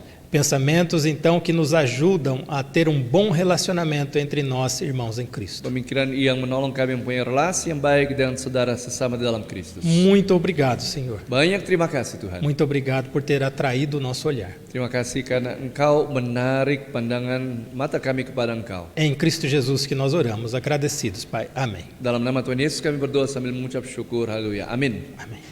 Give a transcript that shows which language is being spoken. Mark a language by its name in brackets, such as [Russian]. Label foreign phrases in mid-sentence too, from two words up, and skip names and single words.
[Portuguese] Pensamentos então que nos ajudam a ter bom relacionamento entre nós, irmãos em Cristo. [Indonesian] Pemikiran yang menolong kami mempunyai relasi yang baik dengan saudara sesama dalam Kristus. [Portuguese] Muito obrigado, Senhor. [Indonesian] Banyak terima kasih Tuhan. [Portuguese] Muito obrigado por ter atraído o nosso olhar. [Indonesian] Terima kasih karena Engkau menarik pandangan mata kami kepada Engkau. [Portuguese] É em Cristo Jesus que nós oramos, agradecidos, Pai. Amém. [Indonesian] Dalam nama Tuhan Yesus kami berdoa sambil mengucap syukur. Haleluya. Amin. [Portuguese] Amém.